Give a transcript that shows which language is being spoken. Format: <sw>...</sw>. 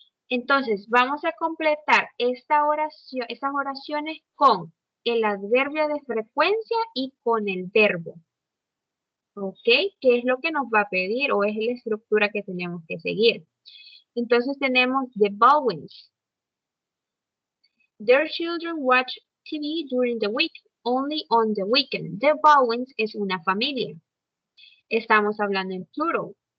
<es>Entonces, vamos a completar esta oración, estas oraciones con el adverbio de frecuencia y con el verbo. ¿Ok? ¿Qué es lo que nos va a pedir o es la estructura que tenemos que seguir? Entonces tenemos the Bowens.</es> <en>Their children watch TV during the week, only on the weekend.</en> <es>The Bowens es una familia. Estamos hablando en plural.</es>